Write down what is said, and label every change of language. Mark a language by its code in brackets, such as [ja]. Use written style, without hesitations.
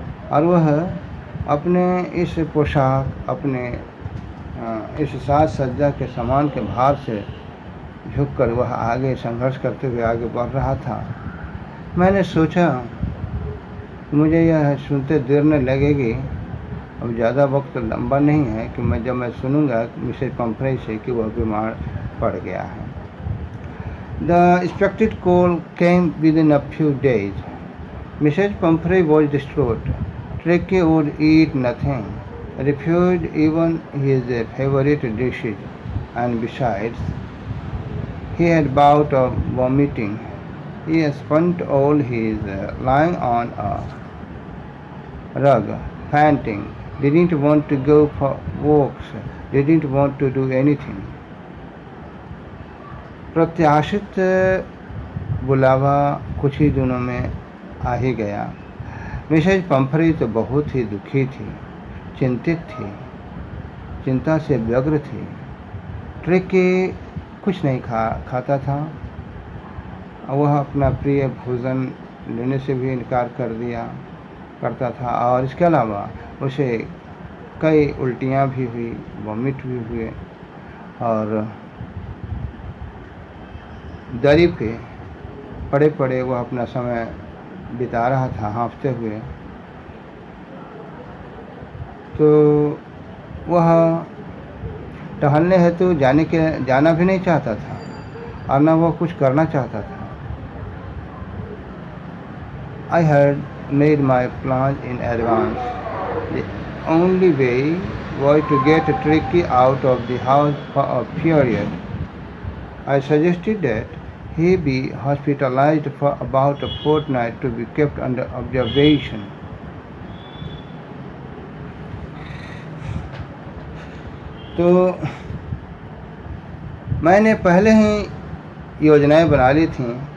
[hi] और वह अपने इस पोशाक, अपने इस साज सज्जा के सामान के भार से झुककर वह आगे संघर्ष करते हुए आगे बढ़ रहा था। मैंने सोचा मुझे यह सुनते देर न लगेगी, अब ज़्यादा वक्त लंबा नहीं है कि जब मैं सुनूंगा मिसेज पंफ्रे से कि वह बीमार पड़ गया है। [en] The expected call came within a few days. Mrs. Pumphrey was distraught. Tricky would eat nothing, refused even his favorite dishes, and besides, he had bout of vomiting. He spent all his lying on a rug, panting, didn't want to go for walks, didn't want to do anything. [hi] प्रत्याशित बुलावा कुछ ही दिनों में आ ही गया। Mrs पंफरी तो बहुत ही दुखी थी, चिंतित थी, चिंता से व्यग्र थी। ट्रिकी कुछ नहीं खाता था। वह अपना प्रिय भोजन लेने से भी इनकार करता था और इसके अलावा उसे कई उल्टियाँ भी हुई, वॉमिट भी हुए और दरी पे पड़े पड़े वह अपना समय बिता रहा था हाँफते हुए। तो वह टहलने हेतु जाना भी नहीं चाहता था और न वह कुछ करना चाहता था। [en] I had made my plans in advance. The only way was to get Tricky out of the house for a period. I suggested that he be hospitalized for about a fortnight to be kept under observation. [hi] तो मैंने पहले ही योजनाएं बना ली थी।